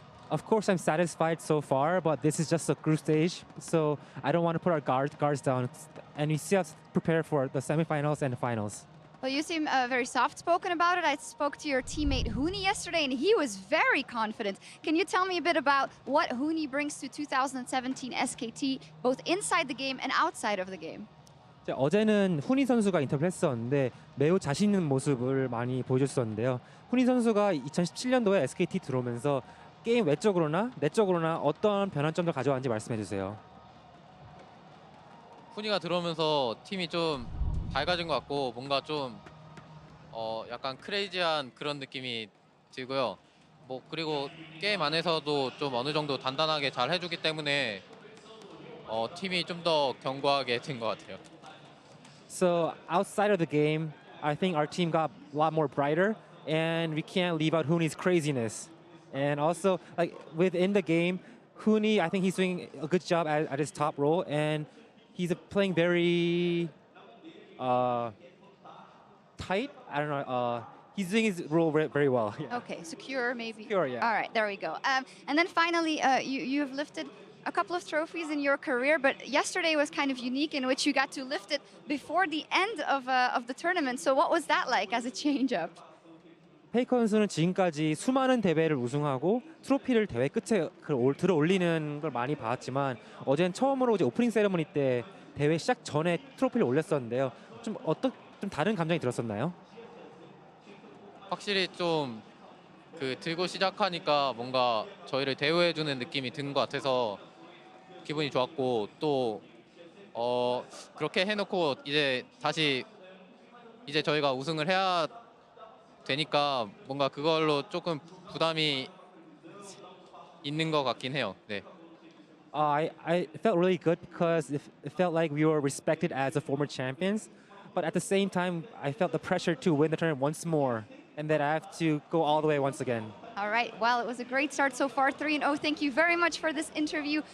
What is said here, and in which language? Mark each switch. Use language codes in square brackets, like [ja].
[en] Of course, I'm satisfied so far, but this is just a group stage, so I don't want to put our guards down. And we see us prepare for the semifinals and the finals. Well, you seem very soft-spoken about it. I spoke to your teammate Huni yesterday, and he was very confident. Can you tell me a bit about what Huni brings to 2017 SKT, both inside the game and outside of the game? [ko] 어제는 훈이 선수가 인터뷰를 했었는데 매우 자신 있는 모습을 많이 보여줬었는데요. 훈이 선수가 2017년도에 SKT 들어오면서 게임 외적으로나 내적으로나 어떤 변환점을 가져왔는지 말씀해 주세요. 훈이가 들어오면서 팀이 좀 밝아진 것 같고 뭔가 좀 약간 크레이지한 그런 느낌이 들고요. 뭐 그리고 게임 안에서도 좀 어느 정도 단단하게 잘 해주기 때문에 팀이 좀 더 견고하게 된 것 같아요. [en] So outside of the game, I think our team got a lot more brighter, and we can't leave out Huni's craziness. And also, like within the game, Huni, I think he's doing a good job at his top role, and he's playing very tight. I don't know. He's doing his role very well. Yeah. Okay, secure maybe. Secure, yeah. All right, there we go. And then finally, you've lifted a couple of trophies in your career, but yesterday was kind of unique in which you got to lift it before the end of the tournament. So what was that like as a change-up? [ko] 페이커 선수는 지금까지 수많은 대회를 우승하고 트로피를 대회 끝에 들어 올리는 걸 많이 봤지만 어제는 처음으로 이제 오프닝 세레머니 때 대회 시작 전에 트로피를 올렸었는데요. 좀 다른 감정이 들었었나요? 확실히 좀 들고 시작하니까 뭔가 저희를 대우해주는 느낌이 드는 것 같아서 기분이 좋았고 또 그렇게 해놓고 이제 다시 이제 저희가 우승을 해야 되니까 뭔가 그걸로 조금 부담이 있는 것 같긴 해요. 네. [en] I felt really good because it felt like we were respected as a former champions, but at the same time I felt the pressure to win the tournament once more, and that I have to go all the way once again. All right, well, it was a great start so far, 3-0. Thank you very much for this interview.